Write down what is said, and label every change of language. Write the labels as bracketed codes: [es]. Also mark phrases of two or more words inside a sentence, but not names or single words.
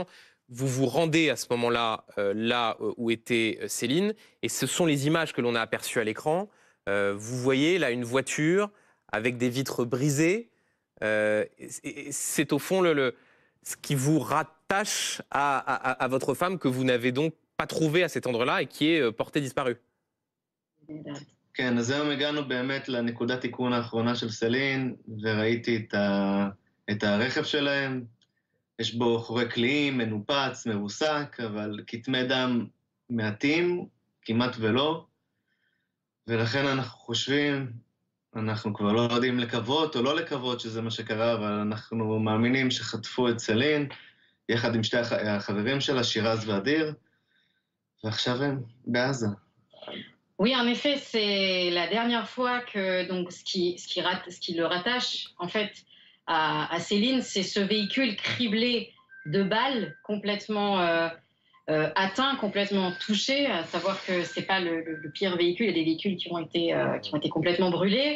[fr] Vous vous rendez à ce moment-là, là où était Céline, et ce sont les images que l'on a aperçues à l'écran. Vous voyez là une voiture avec des vitres brisées. C'est au fond ce qui vous rattache à votre femme que vous n'avez donc pas trouvé à cet endroit-là et qui est portée disparue. [he] כן, אז היום הגענו באמת לנקודת תיקון האחרונה של סלין, וראיתי את הרכב שלהם. יש בו חורי קליעים, מנופץ, מרוסק, אבל כתמי דם מעטים, כמעט ולא. ולכן אנחנו חושבים, אנחנו כבר לא יודעים לקוות או לא לקוות שזה מה שקרה, אבל אנחנו מאמינים שחטפו את סלין, יחד עם 2 החברים שלה, שירז ואדיר, ועכשיו הם בעזה. [fr] Oui, en effet, c'est la dernière fois que donc ce qui le rattache en fait à Céline, c'est ce véhicule criblé de balles, complètement atteint, complètement touché, à savoir que c'est pas le pire véhicule, il y a des véhicules qui ont été complètement brûlés.